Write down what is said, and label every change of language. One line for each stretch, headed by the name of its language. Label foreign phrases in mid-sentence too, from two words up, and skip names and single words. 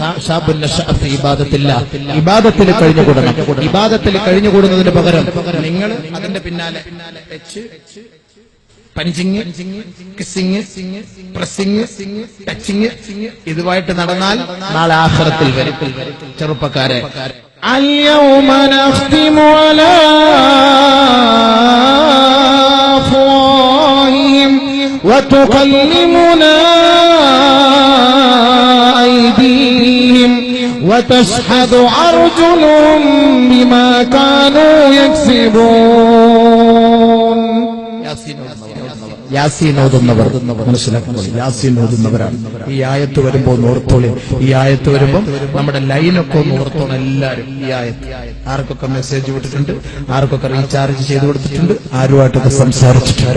Malayalam: ഇബാദത്തിൽ കഴിഞ്ഞുകൂടണം. ഇബാദത്തിൽ കഴിഞ്ഞുകൂടുന്നതിന് പകരം നിങ്ങൾ അതിന്റെ പിന്നാലെ
English: punching, kissing, pressing, touching
Malayalam: ഇതുമായിട്ട് നടന്നാൽ നാളെ ആഖിറത്തിൽ വരും. ചെറുപ്പക്കാരെ,
Arabic: اليوم نختم على أفواههم وتكلمنا أيديهم وتشهد أرجلهم بما كانوا يكسبون.
Malayalam: യാസീൻ ഓതുന്നവർ മനസ്സിലാക്കുന്നത് യാസീൻ ഓതുന്നവരാണ്. ഈ ആയത്ത് വരുമ്പോൾ ഓർത്തോളി. ഈ ആയത്ത് വരുമ്പോൾ നമ്മുടെ ലൈനൊക്കെ ഒന്ന് ഓർത്തോണം എല്ലാവരും. ഈ ആയത്ത് ആർക്കൊക്കെ മെസ്സേജ് വിട്ടിട്ടുണ്ട്, ആർക്കൊക്കെ റീചാർജ് ചെയ്ത് കൊടുത്തിട്ടുണ്ട്, ആരുമായിട്ടൊക്കെ സംസാരിച്ചിട്ടുണ്ട്.